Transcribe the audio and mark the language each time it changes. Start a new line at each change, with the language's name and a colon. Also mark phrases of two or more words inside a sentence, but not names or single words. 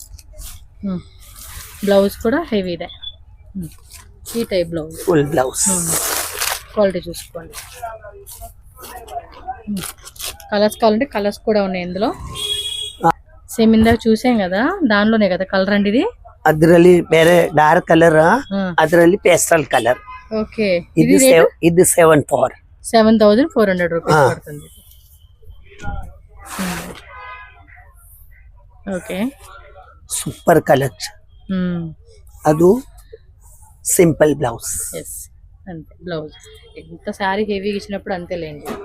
Telugu: బ్లౌజ్ కూడా హెవీదే, ఈ టైప్ బ్లౌజ్, ఫుల్ బ్లౌజ్. క్వాలిటీ చూసుకోండి. కలర్స్ కావాలంటే కలర్స్ కూడా ఉన్నాయి ఇందులో. సేమ్ ఇందాక చూసాం కదా, దానిలోనే కదా కలర్ అండి ఇది.
Kannada: ಅದರಲ್ಲಿ ಬೇರೆ ಡಾರ್ಕ್ ಕಲರ್, ಅದರಲ್ಲಿ ಪೇಸ್ಟಲ್ ಕಲರ್.
Telugu: ఓకే, ఇది 7,400 రూపీస్ పడుతుంది. ఓకే, సూపర్ కలెక్షన్. ಅದು సింపుల్ బ్లౌజ్. ఎస్, అంతే బ్లౌజ్. ఎంత శారీ హెవీగా ఇచ్చినప్పుడు అంతేలేండి.